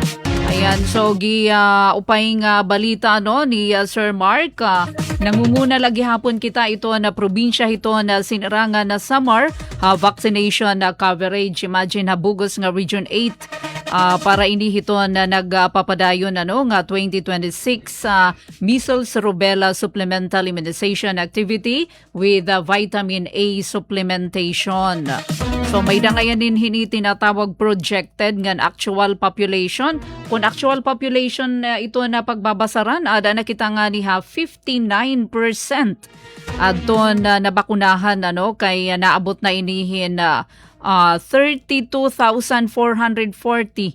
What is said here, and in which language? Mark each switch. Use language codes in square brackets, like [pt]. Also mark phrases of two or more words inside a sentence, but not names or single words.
[war] Ayan, so upay nga balita ni Sir Mark. Nangunguna lagi hapon kita ito na probinsya ito na sinarangan na Samar [en] vaccination coverage. [war] Imagine habugos nga Region 8 para ini ito na nagpapadayon nga 2026 [en] measles rubella supplemental immunization activity with vitamin A supplementation. [war] So may dangayan din tinatawag projected nga [en] actual population. [war] Kung [en] actual population [war] ito na pagbabasaran, ada na kita nga niha 59% adton nabakunahan kay naabot na inihin 32,440.